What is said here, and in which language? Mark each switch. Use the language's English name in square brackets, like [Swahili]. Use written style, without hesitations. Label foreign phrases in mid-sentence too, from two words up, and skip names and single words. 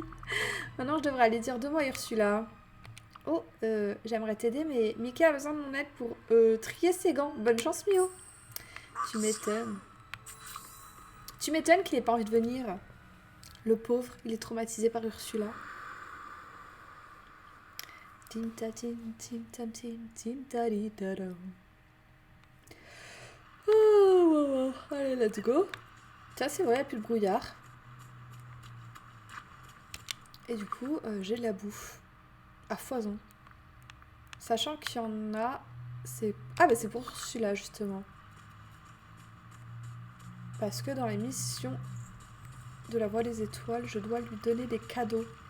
[French] Maintenant, je devrais aller dire 2 mots à Ursula. Oh, j'aimerais t'aider, mais Mickey a besoin de mon aide pour trier ses gants. Bonne chance, Mio. Tu m'étonnes. Tu m'étonnes qu'il ait pas envie de venir. Le pauvre, il est traumatisé par Ursula. Tim ta tim tim tam tim tim ta di da dam. Oh, allez, [English] let's go. [French] Tiens, c'est vrai, il n'y a plus de brouillard. Et du coup, j'ai de la bouffe. À foison. Sachant qu'il y en a... Ah, bah c'est pour celui-là, justement. Parce que dans les missions de la Voie des Étoiles, je dois lui donner des cadeaux.